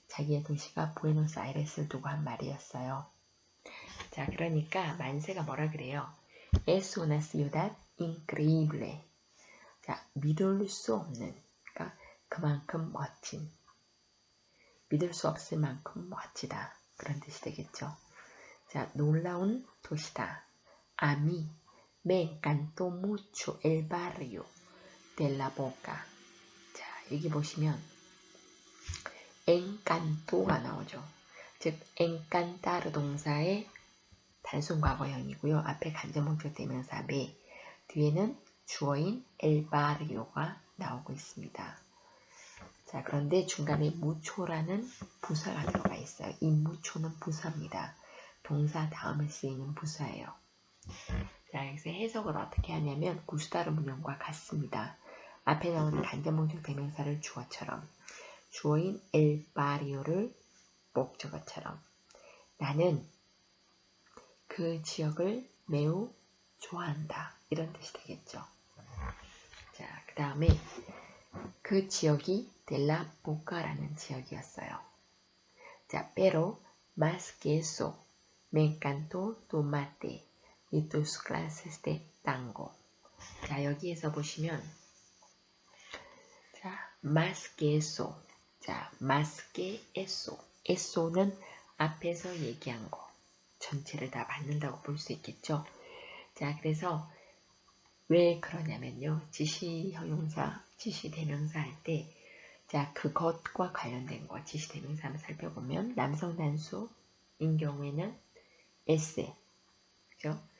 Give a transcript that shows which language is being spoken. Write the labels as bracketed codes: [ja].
[ko] 자기의 도시가 부에노스 아이레스를 두고 한 말이었어요. 자, 그러니까 만세가 뭐라 그래요? [es] Es una ciudad increíble. [ko] 자, 믿을 수 없는, 그러니까 그만큼 멋진. 믿을 수 없을 만큼 멋지다. 그런 뜻이 되겠죠. 자, 놀라운 도시다. [es] A mí me encantó mucho el barrio de la Boca. [ko] 자, 여기 보시면 encanto가 나오죠. 즉 encantar 동사의 단순 과거형이고요. 앞에 간접 목적 대명사 me, 뒤에는 주어인 el barrio가 나오고 있습니다. 자, 그런데 중간에 mucho라는 부사가 들어가 있어요. 이 mucho는 부사입니다. 동사 다음에 쓰이는 부사예요. 자, 여기서 해석을 어떻게 하냐면 구스타르 문형과 같습니다. 앞에 나오는 간접 목적 대명사를 주어처럼, 주어인 el barrio를 목적어처럼, 나는 그 지역을 매우 좋아한다. 이런 뜻이 되겠죠. 자, 그 다음에 그 지역이 델라 보카라는 지역이었어요. [es] 자, pero más que eso, me encantó tu mate y tus clases de tango. [ko] 자, 여기에서 보시면 자, [es] más que eso. 자, más que eso. [ko] eso는 앞에서 얘기한 거. 전체를 다 받는다고 볼 수 있겠죠. 자, 그래서 왜 그러냐면요. 지시형용사, 지시대명사 할 때, 자, 그것과 관련된 거, 지시대명사 한번 살펴보면, 남성 단수인 경우에는 에세, 그죠?